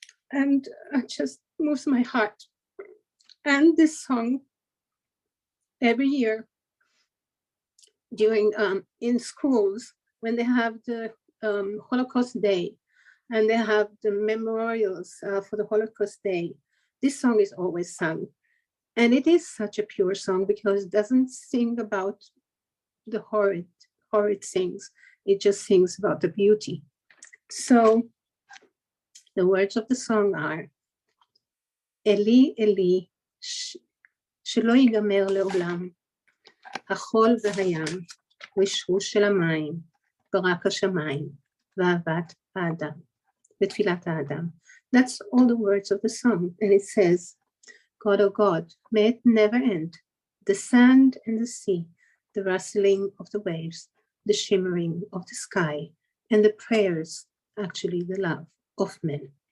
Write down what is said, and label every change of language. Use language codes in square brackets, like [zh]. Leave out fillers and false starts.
[en] And it just moves my heart. And this song, every year during in schools, when they have the Holocaust Day and they have the memorials for the Holocaust Day, this song is always sung. And it is such a pure song because it doesn't sing about the horrid things. It just sings about the beauty. So the words of the song are, [he] Eli, Eli, שלא ייגמר לעולם, החול והים, ושרוש של המים, ברק השמיים, ואהבת האדם, ותפילת האדם. [en] That's all the words of the song. And it says, God, oh God, may it never end. The sand and the sea, the rustling of the waves, the shimmering of the sky, and the prayers, actually the love of men.